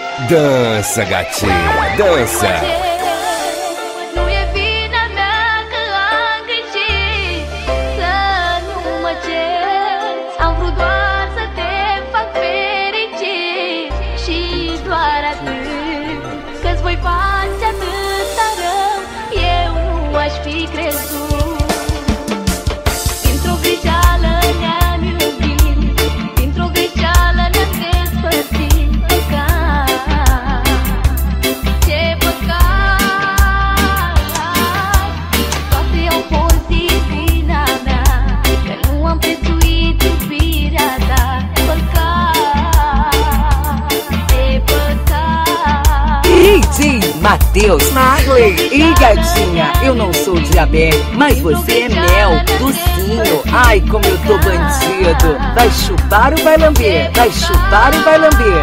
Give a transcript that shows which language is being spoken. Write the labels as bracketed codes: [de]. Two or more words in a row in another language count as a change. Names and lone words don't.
[pt] Dança, gatinha, dança. [ro] Că-ți voi face atâta rău, eu nu aș fi crezut. Dintr-o greșeală ne-am iubit, dintr-o greșeală ne-am despărțit. Păcat, ce păcat, toate au fost din vina mea, că nu am prețuit iubirea ta. [pt] DJ Matheus Marley e gatinha, eu não sou diabetes, mas você é mel, docinho. Ai, como eu tô bandido. Vai chupar ou vai lamber? Vai chupar ou vai lamber?